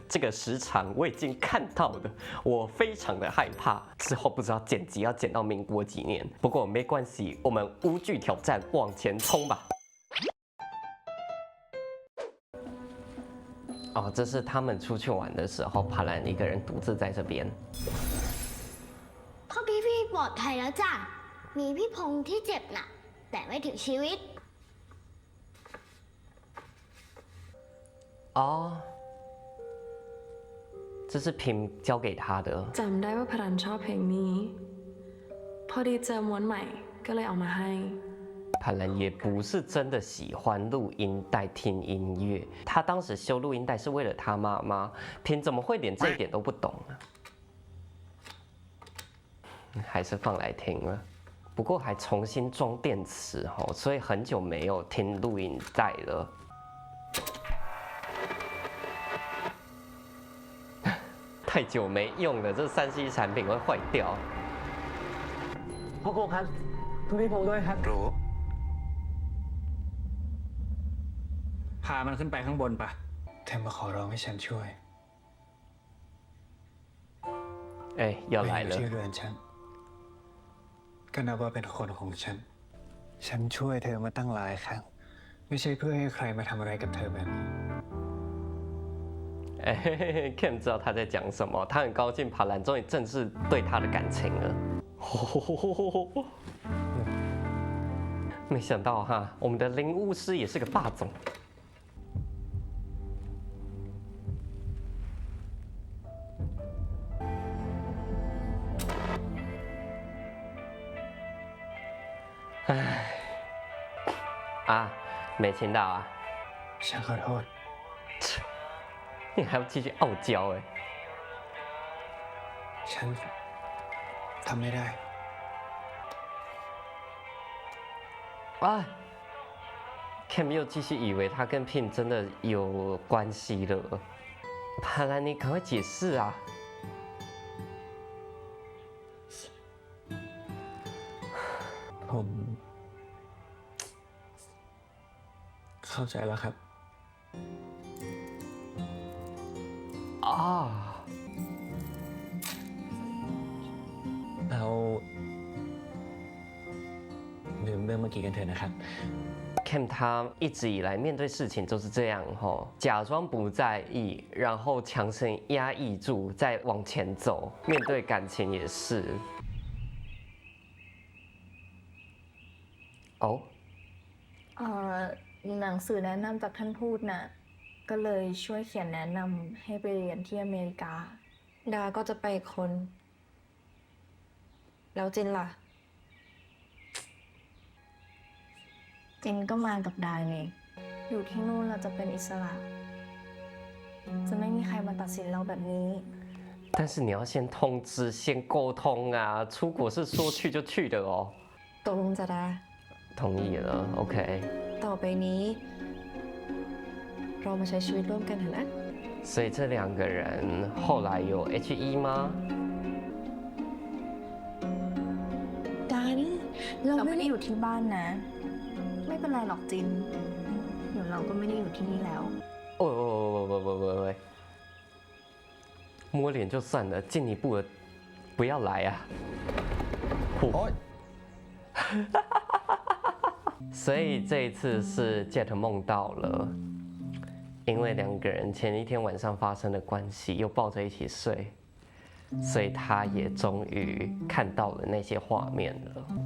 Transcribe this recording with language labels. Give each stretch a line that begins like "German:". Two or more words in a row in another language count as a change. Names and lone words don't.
Chinese: 这个时长我已经看到了，我非常的害怕。之后不知道剪辑要剪到民国几年，不过没关系，我们无惧挑战，往前冲吧。哦，这是他们出去玩的时候，帕兰一个人独自在这边。
Thai: พ่อพี่ปลอดภัยแล้วจ้ะมีพี่พงษ์ที่เจ็บหนักแต่ไม่ถึงชีวิต
Chinese: 哦，这是平交给他的。
Thai: จำได้ว่าพรันชอบเพลงนี้พอดีเจอม้วนใหม่ก็เลยเอามาให้
Chinese: 帕兰也不是真的喜欢录音带听音乐，他当时修录音带是为了他妈妈，平怎么会连这一点都不懂呢？还是放来听了，不过还重新装电池哦，所以很久没有听录音带了。太久没用了，这3C 产品会坏掉。
Thai: พ่อครูครับคุณพี่พงษ์ด้วยครับรู้ พามันขึ้นไปข้างบนปะ เธอมาขอร้องให้ฉันช่วย
Chinese: 哎，要来了。
Thai: ที่เรือนฉันก็นับว่าเป็นคนของฉันฉันช่วยเธอมาตั้งหลายครั้งไม่ใช่เพื่อให้ใครมาทำอะไรกับเธอแบบนี้
Chinese: 哎，Ken 知道他在讲什么，他很高兴帕兰终于正视对他的感情了。没想到哈，我们的灵巫师也是个霸总。唉，啊，没听到啊。
Thai: ฉันขอโทษ
Chinese: 你还要继续傲娇哎！
Thai: ฉันทำไม่ได้
Chinese: 啊 ，Cam 又继续以为他跟 Pin 真的有关系了。帕兰，你赶快解释啊！
Thai: ผมเข้าใจแล้วครับ 啊， เราลืมเรื่องเมื่อกี้กันเถอะนะครับ
Chinese: Cam 他一直以来面对事情都是这样吼，假装不在意，然后强行压抑住，再往前走。面对感情也是。哦，
Thai: หนังสือแนะนำจากท่านทูตน่ะก็เลยช่วยเขียนแนะนำให้ไปเรียนที่อเมริกาดาก็จะไปอีกคนแล้วจินล่ะจินก็มากับดาไงอยู่ที่นู่นเราจะเป็นอิสระจะไม่มีใครมาตัดสินเราแบบนี้
Chinese: 但是你要先通知，先沟通啊！出国是说去就去的哦。
Thai: ตกลงจะดา
Chinese: 同意了 ，OK。
Thai: ต่อไปนี้เรามาใช้ชีวิตร่วมกันเถอะนะ
Chinese: 所以这2个人后来有 H1 吗？
Thai: ดานี่เราไม่ได้อยู่ที่บ้านนะไม่เป็นไรหรอกจินเดี๋ยวเราก็ไม่ได้อยู่ที่นี่แล้ว
Chinese: 喂，摸脸就算了，进一步的不要来啊！所以这一次是 Jet 梦到了，因为2个人前一天晚上发生的关系，又抱着一起睡，所以他也终于看到了那些画面了。